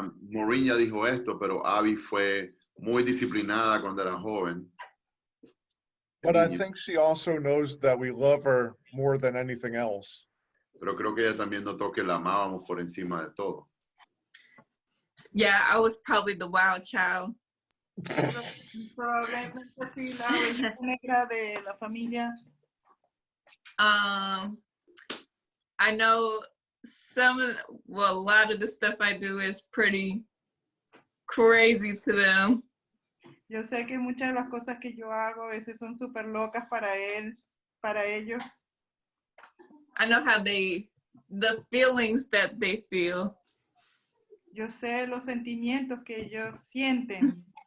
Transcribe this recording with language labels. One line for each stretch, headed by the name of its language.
Spanish: Maureen ya dijo esto, pero Abby fue muy disciplinada cuando era joven.
English: But I think she also knows that we love her more than anything else.
Spanish: Pero creo que ella también notó que la amábamos por encima de todo.
English: Yeah, I was probably the wild child.
Spanish: Probablemente sí, la oveja negra de la familia.
English: I know a lot of the stuff I do is pretty crazy to them.
Spanish: Yo sé que muchas de las cosas que yo hago a veces son súper locas para ellos.
English: I know how the feelings that they feel.
Spanish: Yo sé los sentimientos que ellos sienten.